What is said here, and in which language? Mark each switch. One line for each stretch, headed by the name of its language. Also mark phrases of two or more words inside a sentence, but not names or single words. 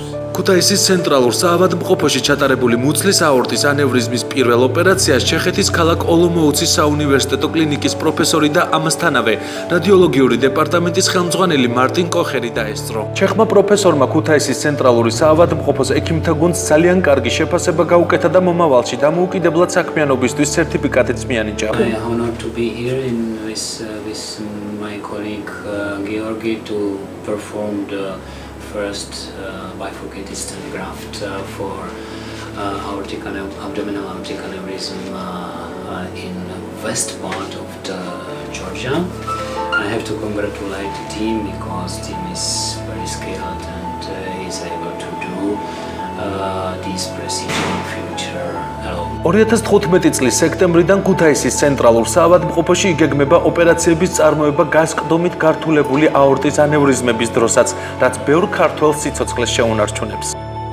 Georgian: ქუთაისის ცენტრალურ საავადმყოფოში ჩატარებული მუცლის აორტის ანევრიზმის პირველ ოპერაციას ჩეხეთის ქალაქ ოლომოუცის საუნივერსიტეტო კლინიკის პროფესორი და ამასთანავე რადიოლოგიური დეპარტამენტის ხელმძღვანელი მარტინ კოხერი დაესწრო. ჩეხმა პროფესორმა ქუთაისის ცენტრალური საავადმყოფოს ექიმთა გუნდს ძალიან კარგი შეფასება გაუკეთა და მომავალში დამოუკიდებლად საქმიანობისთვის certificate მიანიჭა.
English: I am honored to be here with my colleague Georgi to perform the first bifurcated stent graft for abdominal aortic aneurysm in west part of Georgia. I have to congratulate the team because the team is very skilled and is able to do this procedure in future alone.
Georgian: 2015 წლის სექტემბრიდან ქუთაისის ცენტრალურ საავადმყოფოში იგეგმება ოპერაციების წარმოება გასკდომით გართულებული აორტის ანევრიზმების დროსაც, რაც ბევრ ქართველ სიცოცხლეს შეუნარჩუნებს.